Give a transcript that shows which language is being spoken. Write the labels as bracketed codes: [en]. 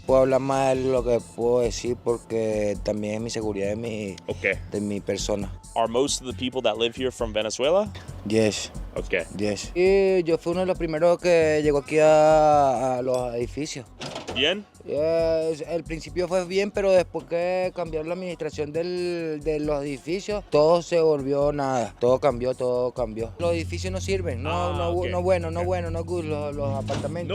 [es] puedo hablar más de lo que puedo decir porque también es mi seguridad [en] Okay. [es] de mi persona. [en] Are most of the people that live here from Venezuela? Yes, Okay. yes. [es] Y yo fui uno de los primeros que llegó aquí a los edificios. Bien? El principio fue bien, pero después que cambió la administración de los edificios, todo se volvió nada. Todo cambió, todo cambió. Los edificios no sirven, [en] no good, [es] los apartamentos.